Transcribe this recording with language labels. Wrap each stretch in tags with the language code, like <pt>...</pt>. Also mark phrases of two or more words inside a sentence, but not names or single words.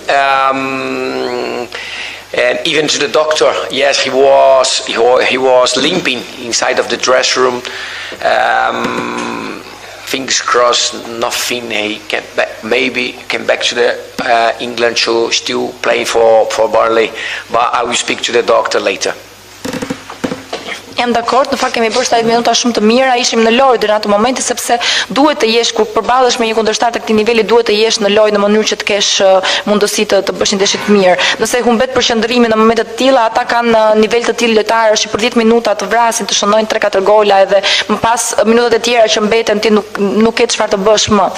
<en>And even to the doctor, yes, he was limping inside of the dressing room. Fingers crossed, nothing. He came back, maybe came back to the England to still playing for Burnley. But I will speak to the doctor later.</en> <sq>Jam dakord, në fakt kemi bërë 70 minuta shumë të mira, ishim në lojë deri në atë moment sepse duhet të jesh kur përballesh me një kundërshtar të këtij niveli, duhet të jesh në lojë në mënyrë që të kesh mundësi të bësh një ndeshje të mirë. Nëse humbet përqendrimin në momente të tilla, ata kanë nivel të tillë lojtarësh që për 10 minuta të vrasin, të shënojnë 3-4 gola edhe më pas minutat e tjera që mbeten ti nuk ke çfarë të bësh më.</sq>